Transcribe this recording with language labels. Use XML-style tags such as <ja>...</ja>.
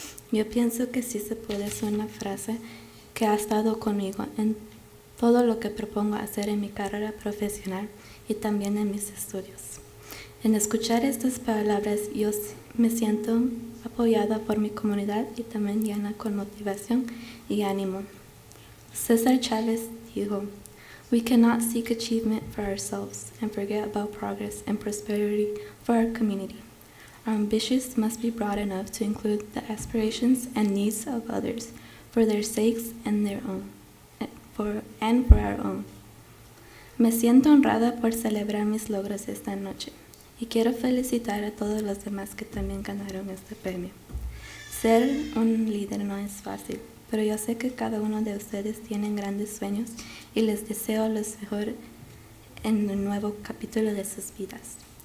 <es>Yo pienso que sí se puede es una frase que ha estado conmigo en todo lo que propongo hacer en mi carrera profesional y también en mis estudios. En escuchar estas palabras, yo me siento apoyada por mi comunidad y también llena con motivación y ánimo.</es> <en>César Chávez dijo, "We cannot seek achievement for ourselves and forget about progress and prosperity for our community. Our ambitions must be broad enough to include the aspirations and needs of others, for their sakes and their own, for our own.</en> <es>Me siento honrada por celebrar mis logros esta noche y quiero felicitar a todos los demás que también ganaron este premio. Ser un líder no es fácil, pero yo sé que cada uno de ustedes tienen grandes sueños y les deseo lo mejor en el nuevo capítulo de sus vidas.</es>